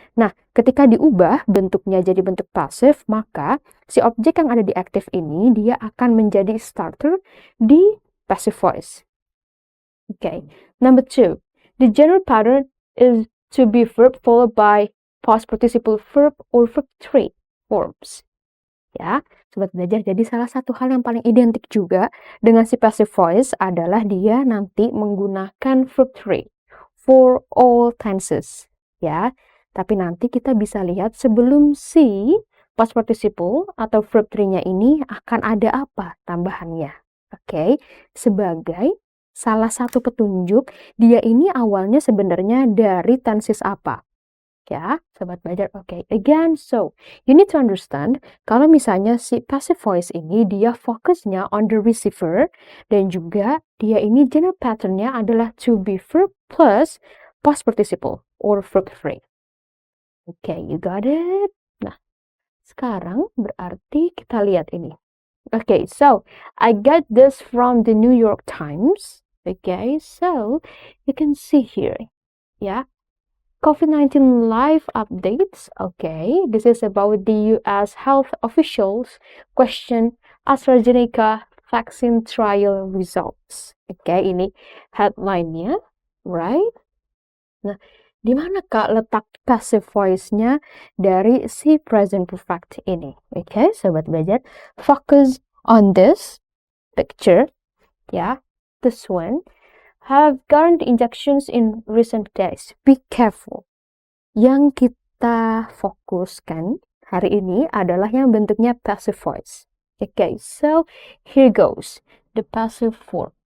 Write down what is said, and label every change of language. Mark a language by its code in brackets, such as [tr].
[id] Nah, ketika diubah bentuknya jadi bentuk pasif, maka si objek yang ada di aktif ini, dia akan menjadi starter di passive voice. [en] Number 2. The general pattern is to be verb followed by past participle verb or verb 3 forms. [id] Sobat belajar, jadi salah satu hal yang paling identik juga dengan si passive voice adalah dia nanti menggunakan verb 3 [en] for all tenses. [id] Tapi nanti kita bisa lihat sebelum si past participle atau verb 3-nya ini akan ada apa tambahannya. Sebagai salah satu petunjuk, dia ini awalnya sebenarnya dari tenses apa. Ya, sobat belajar. [en] Oke, again, so you need to understand [id] kalau misalnya si [en] passive voice [id] ini dia fokusnya [en] on the receiver [id] dan juga dia ini [en] general [id] patternnya adalah [en] to be verb plus past participle or verb phrase. Oke, you got it? [id] Nah, sekarang berarti kita lihat ini. [en] Okay, so I got this from the New York Times. Okay, so you can see here, yeah, COVID-19 live updates. Okay, this is about the US health officials question AstraZeneca vaccine trial results. [id] Okay, ini headline-nya, [en] right? [id] Nah, di mana Kak letak passive voice-nya dari si present perfect ini? [en] Okay, [id] sobat belajar, [en] focus on this picture, yeah, this one. Have current injections in recent days. Be careful. [id] Yang kita fokuskan hari ini adalah yang bentuknya passive voice. [en] Okay, so here goes the passive form.